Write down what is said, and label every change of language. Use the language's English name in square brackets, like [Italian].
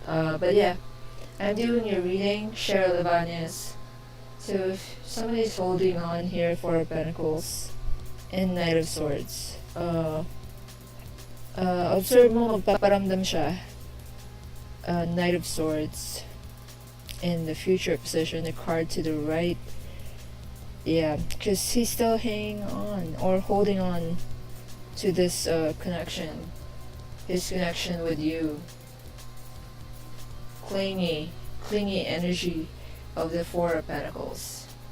[English] But yeah, I'm doing your reading, Cheryl Ibanez. So if somebody's holding on here, Four of Pentacles and Knight of Swords, [Filipino] Observe mo, magpaparamdam siya. [English] Knight of Swords. In the future position, the card to the right. Yeah, because he's still hanging on or holding on to this connection. His connection with you. Clingy energy of the Four of Pentacles.